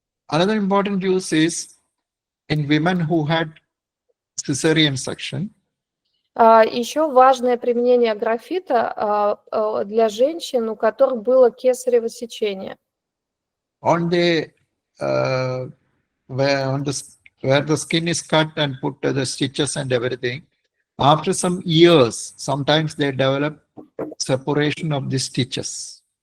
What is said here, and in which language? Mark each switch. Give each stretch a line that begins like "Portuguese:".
English: Another important use is in women who had cesarean section.
Russian: Еще важное применение графита для женщин, у которых было кесарево сечение.
English: On the where the skin is cut and put the stitches and everything, after some years, sometimes they develop separation of the stitches.